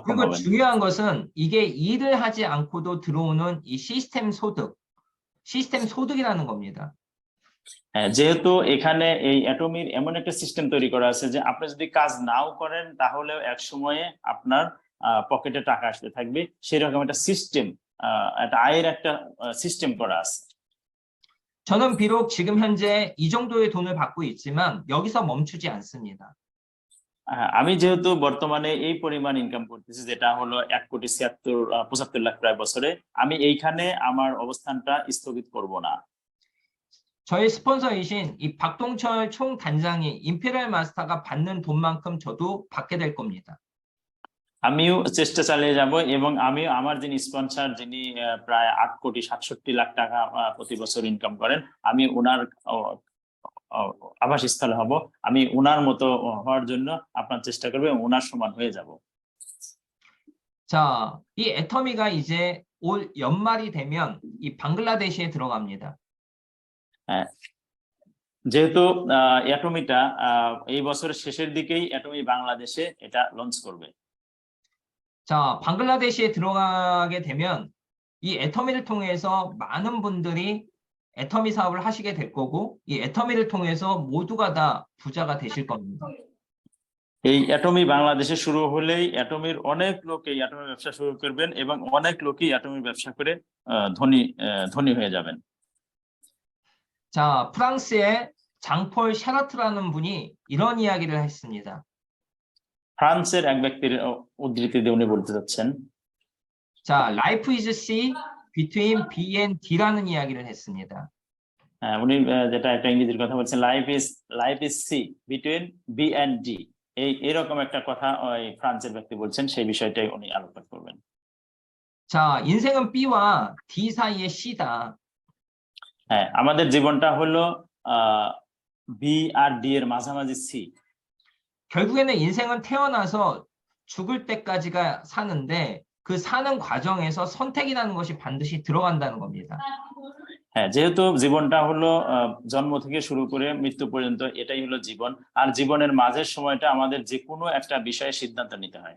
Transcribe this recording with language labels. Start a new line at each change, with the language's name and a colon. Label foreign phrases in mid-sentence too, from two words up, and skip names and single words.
Korean: 그리고
Bangla: হবেন।
Korean: 중요한 것은 이게 일을 하지 않고도 들어오는 이 시스템 소득이라는 겁니다.
Bangla: হ্যাঁ, যেহেতু এখানে এই অ্যাটমির এমন একটা সিস্টেম তৈরি করা আছে যে আপনি যদি কাজ নাও করেন তাহলেও এক সময়ে আপনার পকেটে টাকা আসতে থাকবে, সেরকম একটা সিস্টেম, একটা আয়ের একটা সিস্টেম করা আছে।
Korean: 저는 비록 지금 현재 이 정도의 돈을 받고 있지만 여기서 멈추지 않습니다.
Bangla: আমি যেহেতু বর্তমানে এই পরিমাণ ইনকাম করতেছি, যেটা হলো 1,75,75,00,000 প্রায় বছরে, আমি এইখানে আমার অবস্থানটা স্থগিত করব না।
Korean: 저희 스폰서이신 이 박동철 총단장이 임페리얼 마스터가 받는 돈만큼 저도 받게 될 겁니다.
Bangla: আমিও চেষ্টা চালিয়ে যাব এবং আমি আমার যিনি স্পন্সর, যিনি প্রায় 8,67,00,000 টাকা প্রতি বছর ইনকাম করেন, আমি ওনার আবাসস্থল হব। আমি ওনার মতো হওয়ার জন্য আপনার চেষ্টা করব এবং ওনার সমান হয়ে যাব।
Korean: 자, 이 애터미가 이제 올 연말이 되면 이 방글라데시에 들어갑니다.
Bangla: যেহেতু অ্যাটমিটা এই বছরের শেষের দিকেই অ্যাটমি বাংলাদেশে এটা লঞ্চ করবে।
Korean: 자, 방글라데시에 들어가게 되면 이 애터미를 통해서 많은 분들이 애터미 사업을 하시게 될 거고, 이 애터미를 통해서 모두가 다 부자가 되실 겁니다.
Bangla: এই অ্যাটমি বাংলাদেশে শুরু হলেই অ্যাটমির অনেক লোক এই অ্যাটমির ব্যবসা শুরু করবেন এবং অনেক লোকই অ্যাটমির ব্যবসা করে ধনী হয়ে যাবেন।
Korean: 자, 프랑스의 장폴 샤라트라는 분이 이런 이야기를 했습니다.
Bangla: ফ্রান্সের এক ব্যক্তির উদ্ধৃতি দিয়ে উনি বলতে চাচ্ছেন,
Korean: 자,
English: life is C between B and D
Korean: 라는 이야기를 했습니다.
Bangla: উনি যেটা একটা ইংরেজির কথা বলছেন,
English: life is C between B and D,
Bangla: এরকম একটা কথা ওই ফ্রান্সের ব্যক্তি বলছেন, সেই বিষয়টাই উনি আলোকপাত করবেন।
Korean: 자, 인생은 B와 D 사이의 C다.
Bangla: হ্যাঁ, আমাদের জীবনটা হলো বি আর ডি এর মাঝামাঝি সি।
Korean: 결국에는 인생은 태어나서 죽을 때까지가 사는데 그 사는 과정에서 선택이라는 것이 반드시 들어간다는 겁니다.
Bangla: হ্যাঁ, যেহেতু জীবনটা হলো জন্ম থেকে শুরু করে মৃত্যু পর্যন্ত, এটাই হলো জীবন। আর জীবনের মাঝের সময়টা আমাদের যে কোনো একটা বিষয়ে সিদ্ধান্ত নিতে হয়।